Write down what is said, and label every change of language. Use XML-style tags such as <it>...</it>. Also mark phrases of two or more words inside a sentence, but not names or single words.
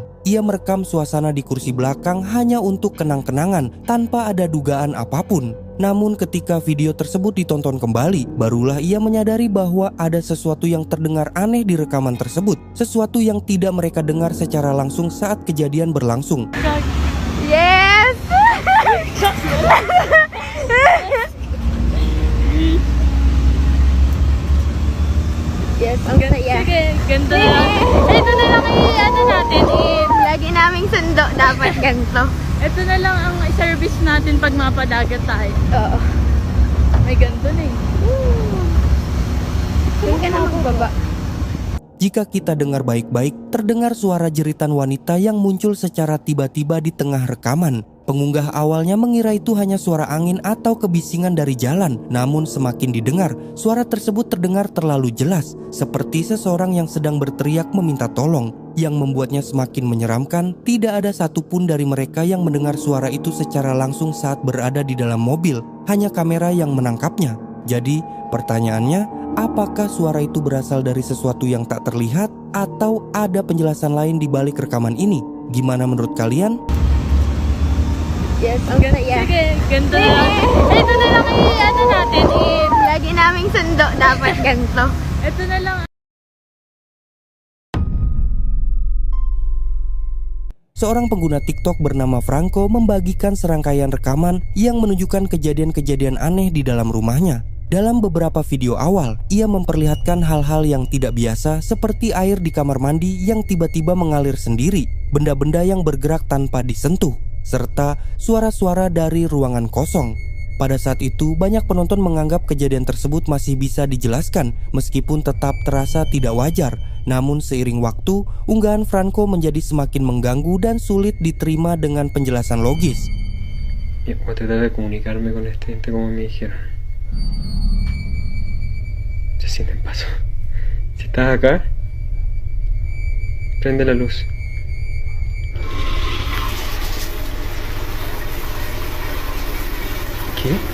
<id>Ia merekam suasana di kursi belakang hanya untuk kenang-kenangan tanpa ada dugaan apapun. Namun ketika video tersebut ditonton kembali, barulah ia menyadari bahwa ada sesuatu yang terdengar aneh di rekaman tersebut. Sesuatu yang tidak mereka dengar secara langsung saat kejadian berlangsung.</id> <en>Yes! Yes,</en> <tl>ang saya. Sige, ganito na lang. Ito na lang ano natin. Lagi naming sundo dapat ganito. Ito na lang ang service natin pag mapadagat tayo. Oo. May ganito na eh. Saan ka naman baba?</tl> <id>Jika kita dengar baik-baik, terdengar suara jeritan wanita yang muncul secara tiba-tiba di tengah rekaman. Pengunggah awalnya mengira itu hanya suara angin atau kebisingan dari jalan. Namun semakin didengar, suara tersebut terdengar terlalu jelas, seperti seseorang yang sedang berteriak meminta tolong. Yang membuatnya semakin menyeramkan, tidak ada satupun dari mereka yang mendengar suara itu secara langsung saat berada di dalam mobil. Hanya kamera yang menangkapnya. Jadi pertanyaannya, apakah suara itu berasal dari sesuatu yang tak terlihat atau ada penjelasan lain di balik rekaman ini? Gimana menurut kalian?</id> <tl>Yes, ang saya. Sige, ganito na lang. Ito na lang ano natin. Lagi naming sundo dapat ganito. Ito na lang.</tl> <id>Seorang pengguna TikTok bernama Franco membagikan serangkaian rekaman yang menunjukkan kejadian-kejadian aneh di dalam rumahnya. Dalam beberapa video awal, ia memperlihatkan hal-hal yang tidak biasa seperti air di kamar mandi yang tiba-tiba mengalir sendiri, benda-benda yang bergerak tanpa disentuh, serta suara-suara dari ruangan kosong. Pada saat itu, banyak penonton menganggap kejadian tersebut masih bisa dijelaskan meskipun tetap terasa tidak wajar. Namun seiring waktu, unggahan Franco menjadi semakin mengganggu dan sulit diterima dengan penjelasan logis.</id> <es>Voy a tratar de comunicarme con este ente como me dijeron. Se sienten pasos. Si estás acá, prende la luz. ¿Qué?</es>